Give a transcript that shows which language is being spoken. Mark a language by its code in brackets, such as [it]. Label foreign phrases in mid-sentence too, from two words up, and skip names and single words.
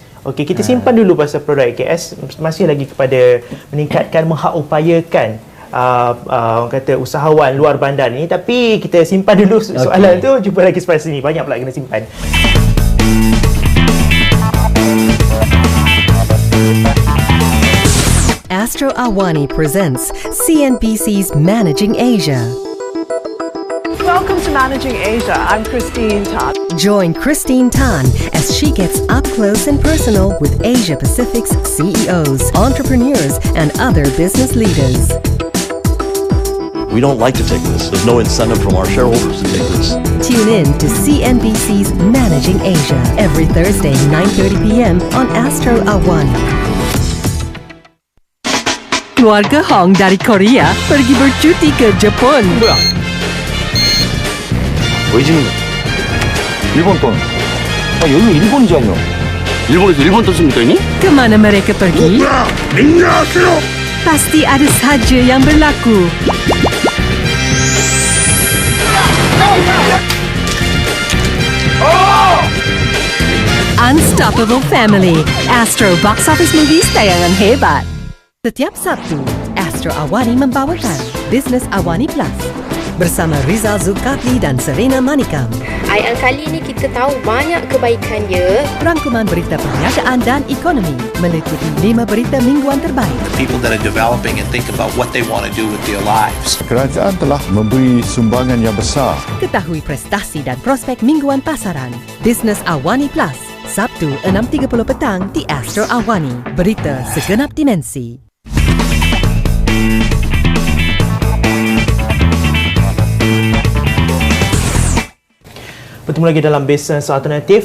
[ms] Kita simpan dulu pasal produk IKS, masih lagi kepada meningkatkan, menghaupayakan orang kata usahawan luar bandar ni. Tapi kita simpan dulu soalan tu, jumpa lagi selepas sini. Banyak pula kena simpan. [en] Astro Awani presents CNBC's Managing Asia. Welcome to Managing Asia. I'm Christine Tan. Join Christine Tan as she gets up close and personal with Asia Pacific's CEOs, entrepreneurs, and other business leaders. We don't like to take risks. There's no incentive from our shareholders to take risks. Tune in to CNBC's Managing Asia every Thursday, 9:30 p.m. on Astro Awani. [ms] Keluarga Hong dari Korea pergi bercuti ke Jepun. [ko] 왜 지는 거야? 일본 돈. 여기 일본이잖아. 일본에서 일본 돈 씁니까, [ms] ini? Kemana mereka pergi? Pasti ada saja yang berlaku. Unstoppable Family, Astro Box Office Movies tayangan hebat. Setiap Sabtu, Astro Awani membawakan Business Awani Plus bersama Rizal Zulkifli dan Serena Manikam. Yang kali ini kita tahu banyak kebaikan dia. Rangkuman berita perniagaan dan ekonomi meliputi 5 berita mingguan terbaik. [en] People that are developing and think about what they want to do with their lives. [ms] Kerajaan telah memberi sumbangan yang besar. Ketahui prestasi dan prospek mingguan pasaran. Business Awani Plus, Sabtu 6.30 petang di Astro Awani. Berita segenap dimensi. Bertemu lagi dalam Bisnes Alternatif.